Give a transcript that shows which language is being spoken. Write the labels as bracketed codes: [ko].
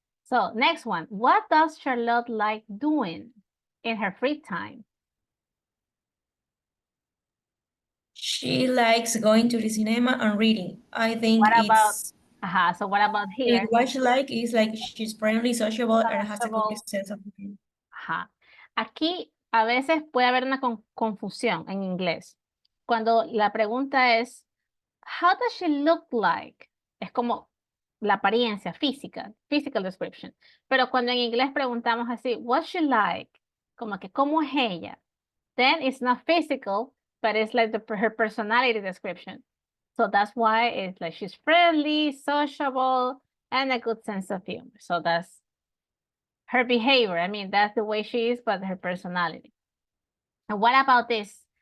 [en] So next one, what does Charlotte like doing in her free time? She likes going to the cinema and reading. I think What about, it's... so what about here? What she like is like she's friendly, sociable, and has a good sense of humor. Ajá. [es] Aquí a veces puede haber una confusión en inglés. Cuando la pregunta es, [en] how does she look like? [es] Es como la apariencia física, [en] physical description. [es] Pero cuando en inglés preguntamos así, [en] what's she like? [es] Como que, ¿cómo es ella? [en] Then it's not physical, but it's like her personality description. So that's why it's like she's friendly, sociable, and a good sense of humor. So that's her behavior. I mean, that's the way she is, but her personality. And what about this?